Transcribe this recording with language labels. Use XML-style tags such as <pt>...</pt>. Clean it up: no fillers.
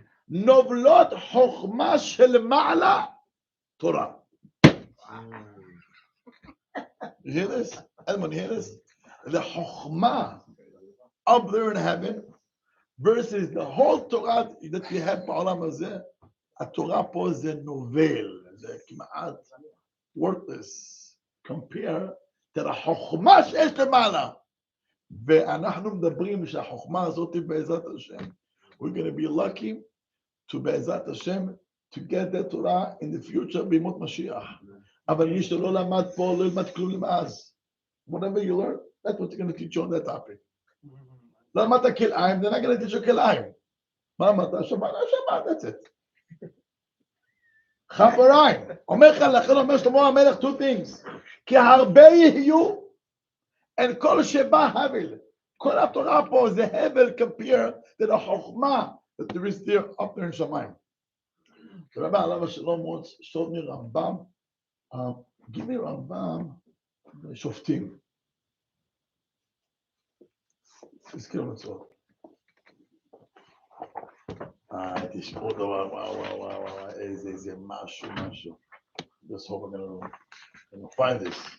<he>Novlot chokhma shelemala Torah.</he> <en>You hear this? Aadmoni, hear this? The chokhmah up there in heaven versus the whole Torah that we have</en> <he>בעולם הזה. התורה פה זה נובל, זה כמעט</he> <en>worthless compare to the</en> <he>חוכמה שיש למעלה. ואנחנו מדברים שהחוכמה הזאת בעזרת השם.</he> <en>We're going to be lucky to</en> <he>בעזרת השם</he> <en>to get that Torah in the future</en> <he>בימות משיח. אבל מי שלא למד פה לא ילמד כלום למאז.</he> <en>Whatever you learn, that's what they're going to teach you on that topic.</en> <he>לא למדת כלאיים,</he> <en>they're not going to teach you כלאיים.</en> <he>מה אמרת?</he> <en>שבת, that's it.</en> <he>חבריי, אומר לך, לכן אומר שלמה המלך 2 things. כי הרבה יהיו,</he> <en>and</en> <he>כל שבא הבל. כל התורה פה זה הבל</he> <en>compare to the חוכמה that there is there up there in שמיים.</en> <he>רבי עליו השלום</he> <en>showed me</en> <he>רמב"ם.</he> <en>Give me רמב"ם.</en> <he>שופטים. תזכירו מצוות. תשמעו דבר, וואו, איזה משהו.</he> <en>Just hope I'm gonna find this.</en>